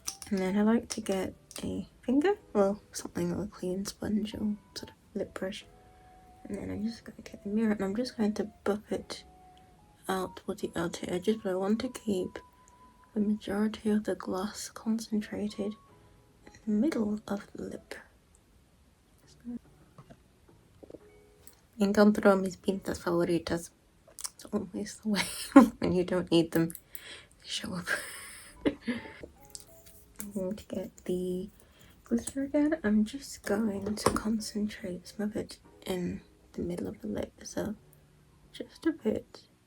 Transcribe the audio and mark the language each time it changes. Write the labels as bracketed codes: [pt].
[en] And then I like to get a finger, well, something like a clean sponge or sort of lip brush. And then I'm just going to get the mirror and I'm just going to buff it out towards the outer edges, but I want to keep the majority of the gloss concentrated in the middle of the lip. [es] Encontró mis pintas favoritas. [en] It's always the way when you don't need them, they show up. I'm going to get the glitter again. I'm just going to concentrate some of it in the middle of the lip, so just a bit